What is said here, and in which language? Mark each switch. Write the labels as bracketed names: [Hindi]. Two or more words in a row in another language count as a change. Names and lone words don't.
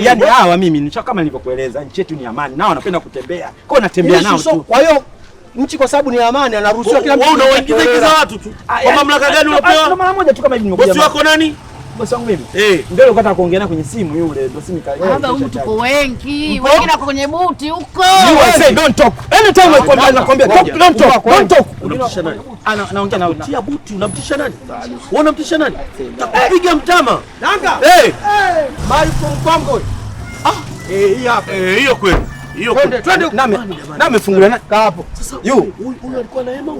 [Swahili] Yaani hawa mimi ni kama nilivyokueleza, nchi yetu ni amani, nao wanapenda kutembea. Kwa hiyo natembea nao tu. Kwa hiyo nchi kwa sababu ni amani anaruhusiwa kila mtu. Wewe unaingiza watu tu. Kwa mamlaka gani unapewa? Mara moja tu kama hivi nimekuja. Bosi wako nani? Bosi wangu mimi. Ndio ukataka kuongea kwenye simu yule, ndio simu kale. Baba huko tuko wengi. Wengine wako kwenye buti huko. [English] You say don't talk. Anytime I come nakwambia don't talk. [Swahili] Unamtisha nani? Anaongea na tia buti, unamtisha nani? Wewe unamtisha nani? Takupiga mtama. Nanga. Mali from Congo. Hii hapa. Hiyo kweli. Hiyo twende na amefungulia na hapo. Sasa huyu alikuwa na hema huyu.